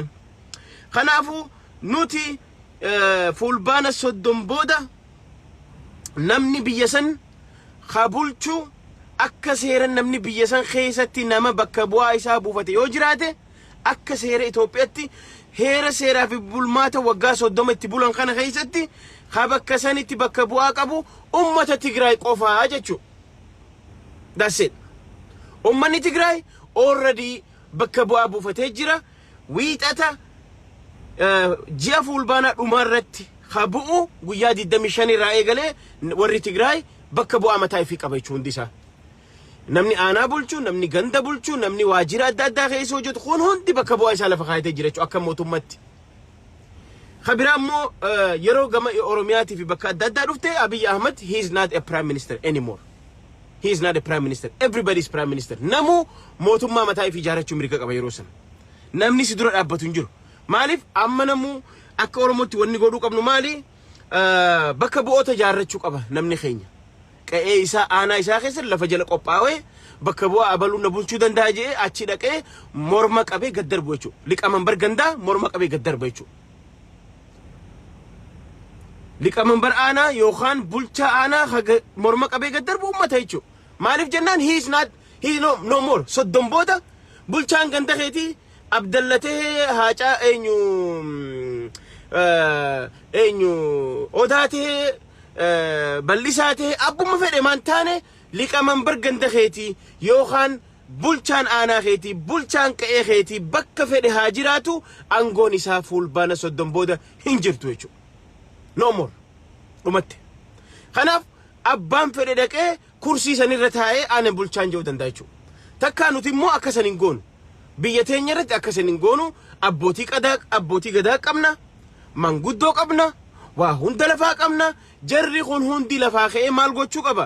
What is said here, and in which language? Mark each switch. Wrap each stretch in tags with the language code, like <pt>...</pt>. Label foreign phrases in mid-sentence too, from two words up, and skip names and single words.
<om>Kanaafuu nuti fulbaana soddoma booda namni biyya san kabulchuu akka seeran namni biyya san keessatti nama bakka bu'aa isaa buufate yoo jiraate akka seera Itoophiyaatti heera seeraa fi bulmaata waggaa 30 itti bulan kana keessatti bakka sanitti bakka bu'aa qabu ummata Tigraay qofaa jechuudha.</om> <en>That's it.</en> <om>Ummanni Tigraay already bakka bu'aa buufatee jira. Wiixata ji'a fulbaana dhumarratti habu'u guyyaa 25 irraa eegalee warri Tigraay bakka bu'aa mataa ifii qaba jechuun hundi isaa. Namni aanaa bulchuu, namni ganda bulchuu, namni waajjira adda addaa keessa hojjetu kun hundi bakka bu'aa isaa lafa kaayatee jira jechuudha akka mootummaatti. Kabiraa immoo yeroo gama Oromiyaatii fi bakka adda addaa dhufte Abiy Ahmed</om> <en>he is not a prime minister anymore. He is not a prime minister. Everybody is prime minister.</en> <om>Namu mootummaa mataa ifii ijaarrachuu mirga qaba yeroo sana. Namni si dura dhaabbatu hin jiru. Maaliif amma namu akka Oromootti wanni godhuu qabnu maali? Bakka bu'oota ijaarrachuu qaba namni keenya. Qe'ee isaa aanaa isaa keessa lafa jala qophaa'ee bakka bu'aa abaluu na bulchuu danda'a jedhee achi dhaqee morma qabee gad darbu jechuudha. Liqaman bargandaa morma qabee gad darba jechuudha. Liqaman bar aanaa yookaan bulchaa aanaa morma qabee gad darbu ummata jechuudha. Maaliif jennaan</om> <en>he is no more.</en> <om>Soddoma booda bulchaan ganda keetii abdallatee haacaa eenyu odaatee bal'isaatee abbuma fedhe maan taane liqaman barganda keetii yookaan bulchaan aanaa keetii bulchaan qe'ee keetii bakka fedhe haa jiraatu aangoon isaa fulbaana soddoma booda hin jirtu jechuudha.</om> <en>No more.</en> <om>Dhumatte. Kanaaf abbaan fedhe dhaqee kursii sanirra taa'ee aanan bulchaan jedhuu danda'a jechuudha. Takkaa nuti immoo akkasan hin goonu. Biyya teenya irratti akkasan hin goonu abbootii gadaa qabna, manguddoo qabna, waa hunda lafaa qabna, jarri kun hundi lafaa ka'ee maal gochuu qaba?</om>